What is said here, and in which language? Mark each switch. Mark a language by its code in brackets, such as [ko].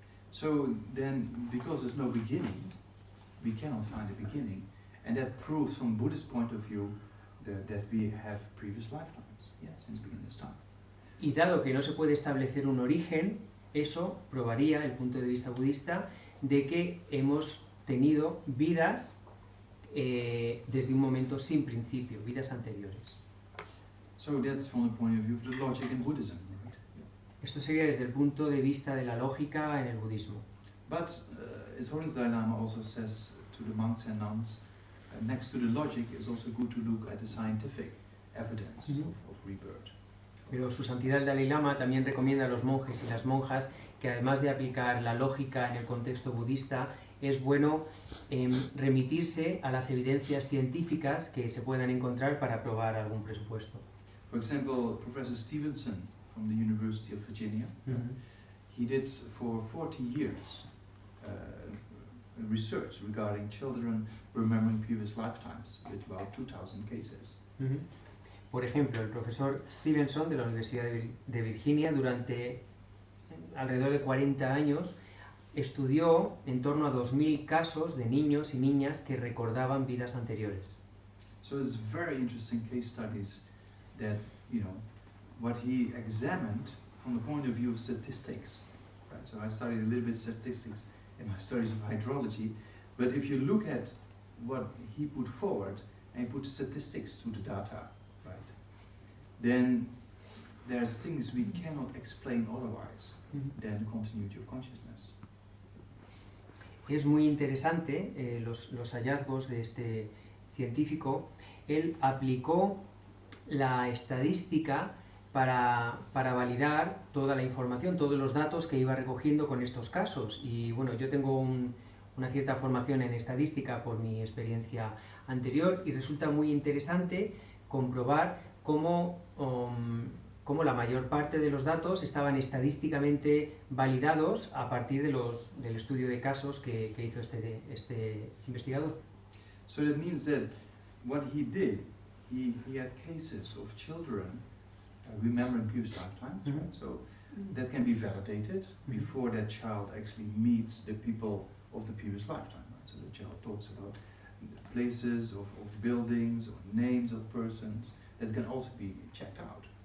[en] So then, because there's no beginning, we cannot find a beginning, and that proves from Buddhist point of view that we have previous lifetimes, since beginner's time. [es] Y dado que no se puede establecer un origen, eso probaría, el punto de vista budista, de que hemos tenido vidas desde un momento sin principio, vidas anteriores. [en] So that's from the point of view of the logic in Buddhism, right? [es] Esto sería desde el punto de vista de la lógica en el budismo. [en] But His Holiness Dalai Lama also says to the monks and nuns, next to the logic, it's also good to look at the scientific evidence of rebirth. [es] Pero su santidad el Dalai Lama también recomienda a los monjes y las monjas que además de aplicar la lógica en el contexto budista, es bueno remitirse a las evidencias científicas que se puedan encontrar para probar algún presupuesto. [en] For example, Professor Stevenson from the University of Virginia, he did for 40 years research regarding children remembering previous lifetimes with about 2,000 cases. [es] Por ejemplo, el profesor Stevenson de la Universidad de Virginia durante alrededor de 40 años estudió en torno a 2.000 casos de niños y niñas que recordaban vidas anteriores. [en] So it's very interesting case studies that, you know, what he examined from the point of view of statistics. Right? So I studied a little bit statistics in my studies of hydrology, but if you look at what he put forward and he put statistics to the data, right, then there's things we cannot explain otherwise than the continuity of consciousness. [es] Es muy interesante los hallazgos de este científico. Él aplicó la estadística para validar toda la información, todos los datos que iba recogiendo con estos casos. Y bueno, yo tengo una cierta formación en estadística por mi experiencia anterior y resulta muy interesante comprobar cómo la mayor parte de los datos estaban estadísticamente validados a partir del estudio de casos que hizo este investigador. [en] So that means that what he did, he had cases of children remembering previous lifetimes, right? So that can be validated before that child actually meets the people of the previous lifetime. Right? So the child talks about places of buildings or names of persons that can also be checked out.